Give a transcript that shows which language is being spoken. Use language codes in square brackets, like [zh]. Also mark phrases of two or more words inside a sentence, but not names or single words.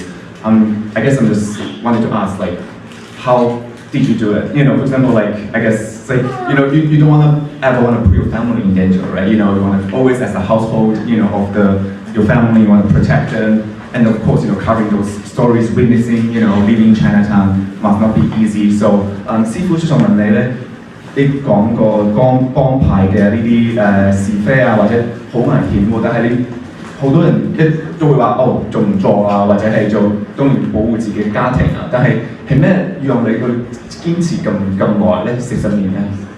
[en] I guess I'm just wanted to ask, like, how did you do it? For example, like, I guess, like, you don't ever want to put your family in danger, right? You want to always, as a household, of your family, you want to protect them. And of course, covering those stories, witnessing, living in Chinatown must not be easy. So, [yue] 師傅想問你咧，你講過幫派嘅呢啲是非啊，或者好危險喎，但係你好多人都會話哦做唔做啊，或者係做都要保護自己嘅家庭啊，但係咩讓你去堅持咁耐咧？40年咧？